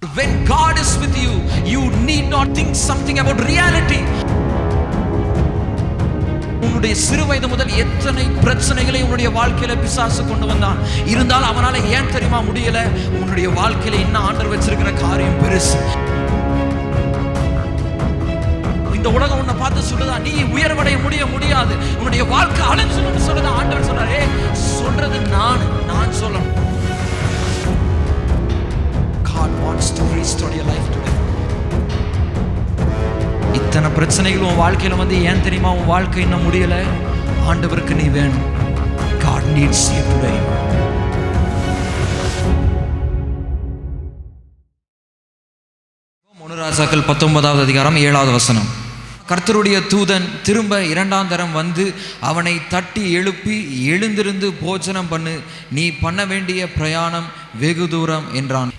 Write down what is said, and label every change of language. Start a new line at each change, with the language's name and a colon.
English: when God is with you, you need not think something about reality.
Tamil: உன்னுடைய சிறு வயது முதல் எத்தனை பிரச்சனைகளை உன்னுடைய வாழ்க்கையில பிசாசு கொண்டு வந்தான். இருந்தாலும் அவனால ஏன் தெரியுமா முடியல? உன்னுடைய வாழ்க்கையில என்ன ஆண்டவர் வச்சிருக்கிற காரியம் பெருசு. இந்த உலகம் உன்னை பார்த்து சொல்லுதா நீ உயர்வடைய முடியாது, உன்னுடைய வாழ்க்கை அழிஞ்சிடும் சொல்லுதா. ஆண்டவர் சொல்றாரு, சொல்றது நான் சொல்லணும்.
English: God wants to restore your life today.
Tamil: இத்தனை பிரச்சனைகள் உன் வாழ்க்கையில வந்து ஏன் தெரியுமா உன் வாழ்க்கை இன்னும் முடியல? ஆண்டவருக்கு நீ வேணும்.
English: God needs you today.
Tamil: ராஜாக்கள் 19வது அதிகாரம் 7வது வசனம். கர்த்தருடைய தூதன் திரும்ப 2ஆம் தரம் வந்து அவனை தட்டி எழுப்பி, எழுந்திருந்து போஜனம் பண்ணு, நீ பண்ண வேண்டிய பிரயாணம் வெகு தூரம் என்றான்.